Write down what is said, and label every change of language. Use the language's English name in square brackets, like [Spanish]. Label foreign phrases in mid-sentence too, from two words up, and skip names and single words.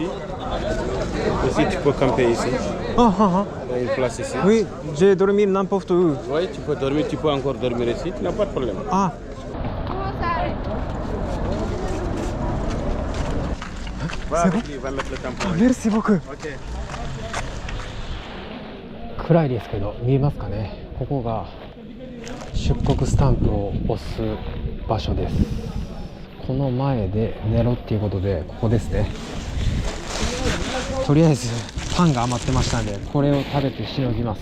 [French] Aussi, tu peux camper ici. Ah, ah, ah. Il y a une place ici. Oui, j'ai dormi n'importe où. Oui, tu peux dormir, tu peux encore dormir ici, tu n'as pas de problème. Ah. Va, il va mettre le tampon. Merci beaucoup. Ok. [Japanese] 暗いですけど見えますかね。ここが出国スタンプを押す場所です。この前で寝ろっていうことで、ここですね。とりあえずパンが余ってましたんで、これを食べてしのぎます。